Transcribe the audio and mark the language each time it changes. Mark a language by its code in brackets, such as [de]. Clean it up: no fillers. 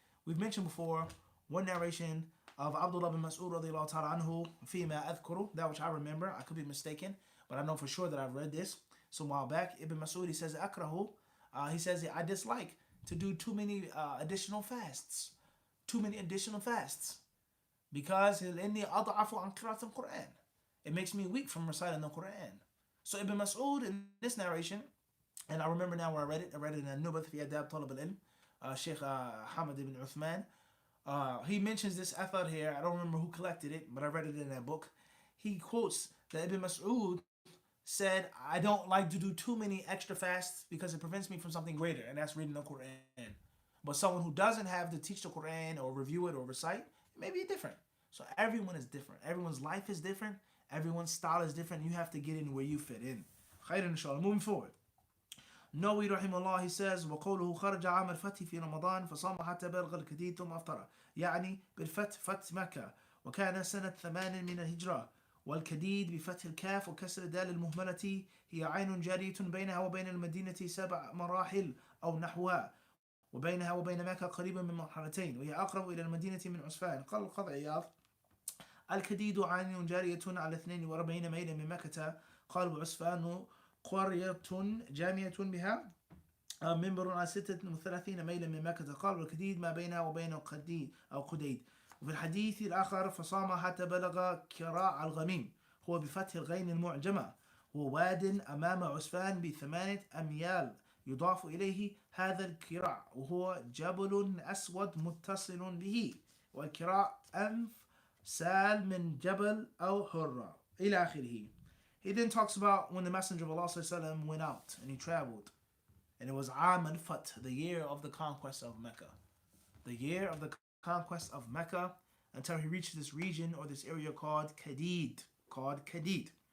[en] We've mentioned before one narration of Abdullah bin Mas'ud radiallahu ta'ala anhu, [ar] فيما أذكره, [en] that which I remember. I could be mistaken, but I know for sure that I've read this some while back. Ibn Mas'ud, he says, akrahu, he says, I dislike to do too many additional fasts. Too many additional fasts. Because [ar] إني أضعف عن قراءة القرآن. [en] It makes me weak from reciting the Quran. So Ibn Mas'ud in this narration, and I remember now where I read it in Nubath fi Adab Talab al-Ilm, Sheikh Hamad ibn Uthman. He mentions this athar here. I don't remember who collected it, but I read it in that book. He quotes that Ibn Mas'ud said, I don't like to do too many extra fasts because it prevents me from something greater, and that's reading the Quran. But someone who doesn't have to teach the Quran or review it or recite, it may be different. So everyone is different. Everyone's life is different. Everyone's style is different. You have to get in where you fit in. Khairan inshallah. Moving forward. [ar] Nawawi rahimahullah, [en] he says, [ar] وقوله خرج عام الفتح في رمضان فصام حتى بلغ الكديد ثم أفطر. يعني بالفتح فتح مكة وكان سنة 8 من الهجرة. والكديد بفتح الكاف وكسر الدال المهملة هي عين جارية بينها وبين المدينة 7 مراحل أو نحوها وبينها وبين مكة قريبا من مرحلتين وهي أقرب إلى المدينة من عسفان. قال القاضي عياض الكديد عين جارية على 42 ميلا من مكة. قال وعسفان قرية جامية بها منبر على 36 ميلا من مكة. قال والكديد ما بينها وبين قديد أو قديد. وفي الحديث الآخر فصام حتى بلغ كراع الغميم هو بفتح الغين المعجمة هو واد أمام عسفان ب8 أميال يضاف إليه هذا الكراع وهو جبل أسود متصل به والكراع أنف سال من جبل أو حرة إلى آخره. [en] He then talks about when the Messenger of Allah went out and he traveled, and it was Am al-Fath, the year of the conquest of Mecca. The year of the conquest of Mecca until he reached this region or this area called Kadid.